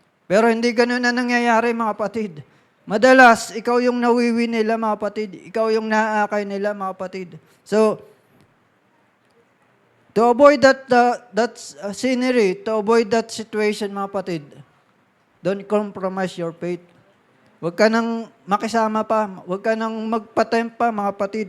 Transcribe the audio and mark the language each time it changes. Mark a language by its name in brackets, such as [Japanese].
[Filipino] Pero hindi ganun na nangyayari, mga kapatid. Madalas, ikaw yung nawiwin nila, mga kapatid. Ikaw yung naaakay nila, mga kapatid. [English] So, to avoid that scenery, to avoid that situation, [Filipino] mga kapatid, [English] don't compromise your faith. [Filipino] Huwag ka nang makisama pa. Huwag ka nang magpatempt pa, mga kapatid.